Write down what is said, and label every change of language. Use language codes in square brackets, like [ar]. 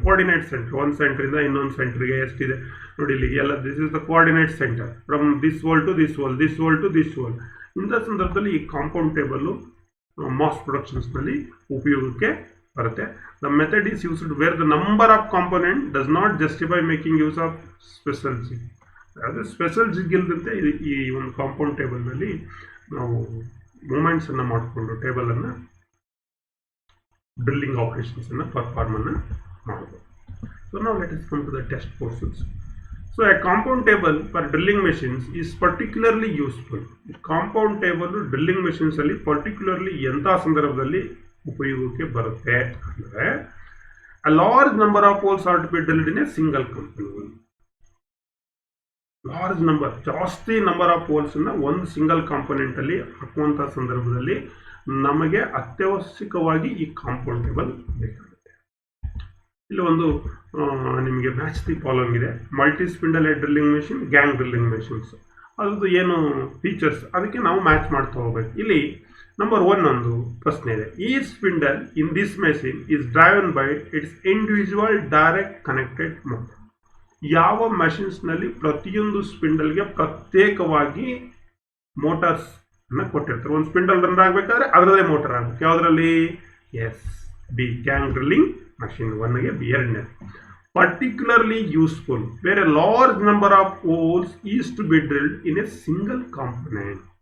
[kn] Coordinate centre ಒಂದು ಸೆಂಟ್ರಿಂದ ಇನ್ನೊಂದು ಸೆಂಟ್ರಿಗೆ ಎಷ್ಟಿದೆ ನೋಡಿ ಇಲ್ಲಿ ಎಲ್ಲ. [en] This is the coordinate centre from this hole to this hole, this hole to this hole. [kn] ಇಂಥ ಸಂದರ್ಭದಲ್ಲಿ ಈ ಕಾಂಪೌಂಡ್ ಟೇಬಲ್ಲು ಮಾಸ್ ಪ್ರೊಡಕ್ಷನ್ಸ್ನಲ್ಲಿ ಉಪಯೋಗಕ್ಕೆ ಬರುತ್ತೆ. [en] The method is used where the number of component does not justify making use of special jig. [kn] ಅದೇ special ಜಿಗ್ ಇಲ್ಲದಂತೆ ಈ ಒಂದು compound ಟೇಬಲ್ನಲ್ಲಿ ನಾವು ಮೂಮೆಂಟ್ಸನ್ನು ಮಾಡಿಕೊಂಡು ಟೇಬಲನ್ನು ಡ್ರಿಲ್ಲಿಂಗ್ ಆಪರೇಷನ್ಸನ್ನು ಪರ್ಫಾರ್ಮನ್ನು ಮಾಡಬಹುದು. [en] So ನಾವು let us come to the test portions. So a compound table for drilling machines is particularly useful. [kn] Compound table drilling ಮೆಷಿನ್ಸಲ್ಲಿ particularly ಎಂಥ ಸಂದರ್ಭದಲ್ಲಿ ಉಪಯೋಗಕ್ಕೆ ಬರುತ್ತೆ ಅಂದರೆ, [en] a large number of holes are to be drilled in a single component. [kn] Large number, ಜಾಸ್ತಿ number of ಹೋಲ್ಸನ್ನು ಒಂದು single component ಅಲ್ಲಿ ಹಾಕುವಂಥ ಸಂದರ್ಭದಲ್ಲಿ ನಮಗೆ ಅತ್ಯವಶ್ಯಕವಾಗಿ ಈ ಕಾಂಪೌಂಡ್ ಟೇಬಲ್ ಬೇಕಾಗುತ್ತೆ. ಇಲ್ಲಿ ಒಂದು ನಿಮಗೆ [en] match the following [kn] ಇದೆ. Multi spindle drilling machine, gang drilling machines, ಅದ್ರದ್ದು ಏನು ಫೀಚರ್ಸ್ ಅದಕ್ಕೆ ನಾವು ಮ್ಯಾಚ್ ಮಾಡ್ತಾ ಹೋಗ್ಬೇಕು. ಇಲ್ಲಿ ನಂಬರ್ 1 ಒಂದು ಪ್ರಶ್ನೆ ಇದೆ. [en] Each spindle in this machine is driven by its individual direct connected motor. [kn] ಯಾವ ಮೆಷಿನ್ಸ್ನಲ್ಲಿ ಪ್ರತಿಯೊಂದು ಸ್ಪಿಂಡಲ್ಗೆ ಪ್ರತ್ಯೇಕವಾಗಿ ಮೋಟರ್ಸ್ ಅನ್ನ ಕೊಟ್ಟಿರ್ತಾರೆ. ಒಂದು ಸ್ಪಿಂಡಲ್ ರನ್ ಆಗಬೇಕಾದ್ರೆ ಅದರದೇ ಮೋಟರ್ ಆಗಬೇಕು. ಯಾವುದರಲ್ಲಿ? S, B gang drilling machine 1ಗೆ B 2ನೇ. [en] particularly useful where a large number of holes is to be drilled in a single component.